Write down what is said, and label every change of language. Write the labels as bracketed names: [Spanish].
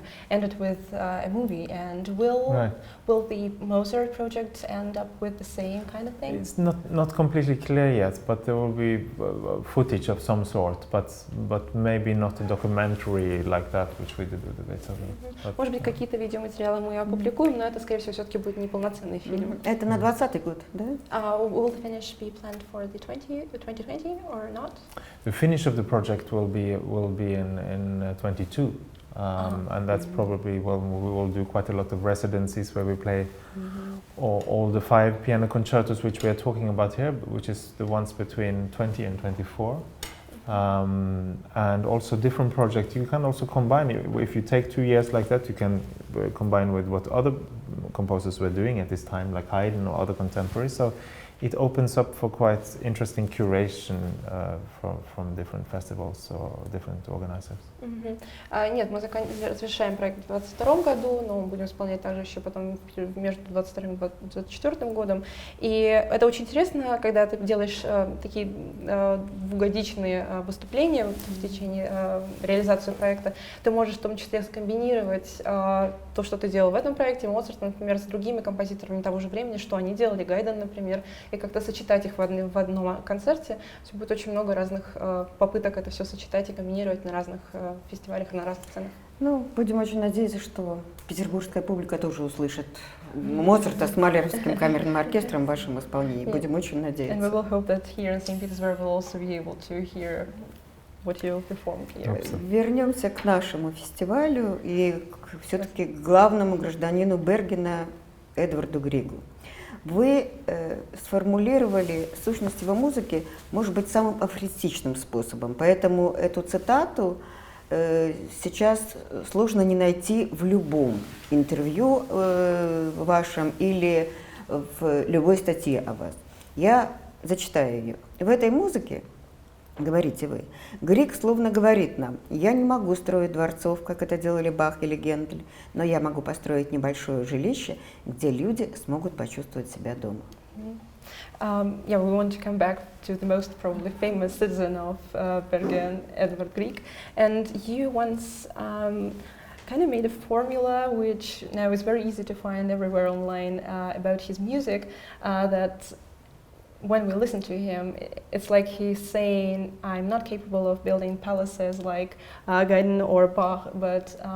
[English] Ended with a movie, and will the Mozart project end up with the same kind of thing? It's not completely clear yet, but there will be footage of some sort, but maybe not a documentary like that, which we did with the Beethoven. [Russian] Может быть, какие-то видеоматериалы мы опубликуем, но это, скорее всего, все-таки будет неполноценный фильм. Это на 20-й год, да? [English] Will the finish be planned for the 2020 or not? The finish of the project will be in 22, and that's probably when we will do quite a lot of residencies where we play all the 5 piano concertos which we are talking about here, which is the ones between 20 and 24, and also different projects. You can also combine it. If you take 2 years like that, you can combine with what other composers were doing at this time, like Haydn or other contemporaries. So it opens up for quite interesting curation from different festivals or different organizers. [Russian] Нет, мы завершаем проект в 2022 году, но мы будем исполнять также еще потом между 2022 и 2024 годом. И это очень интересно, когда ты делаешь такие двухгодичные выступления в течение реализации проекта. Ты можешь в том числе скомбинировать то, что ты делал в этом проекте, Моцарт, например, с другими композиторами того же времени, что они делали, Гайден, например, и как-то сочетать их в одном концерте. Будет очень много разных попыток это все сочетать и комбинировать на разных фестивалях и на разных сценах. Ну, будем очень надеяться, что петербургская публика тоже услышит Моцарта с Малеровским камерным оркестром в вашем исполнении. Будем очень надеяться. [English] And we will hope that here in St. Petersburg we'll also be able to hear what you performed here. [Russian] Вернемся к нашему фестивалю и все-таки к главному гражданину Бергена Эдварду Григу. Вы сформулировали сущность его музыки, может быть, самым афористичным способом, поэтому эту цитату сейчас сложно не найти в любом интервью вашем или в любой статье о вас. Я зачитаю ее. В этой музыке, говорите вы, Григ словно говорит нам: я не могу строить дворцов, как это делали Бах или Гендель, но я могу построить небольшое жилище, где люди смогут почувствовать себя дома. [English] Yeah, we want to come back to the most probably famous citizen of Bergen, Edvard Grieg, and you once kind of made a formula which now is very easy to find everywhere online about his music, that when we listen to him, it's like he's saying, I'm not capable of building palaces like Haydn or Bach, but